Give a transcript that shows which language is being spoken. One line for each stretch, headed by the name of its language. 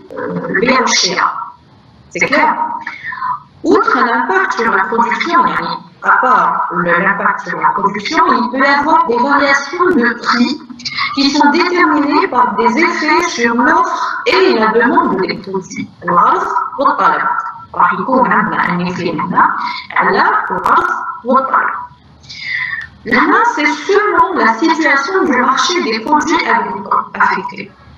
Arabic: البيع والشراء.
French: C'est clair? Outre l'impact sur la production, à part l'impact sur la production, il peut y avoir des variations de prix qui sont déterminées par des effets sur l'offre et la demande des produits.
Arabic: العرض والطلب. راح يكون عندنا
French: un effet
Arabic: هنا على العرض والطلب.
French: Là, c'est selon la situation du marché des produits agricoles affectés.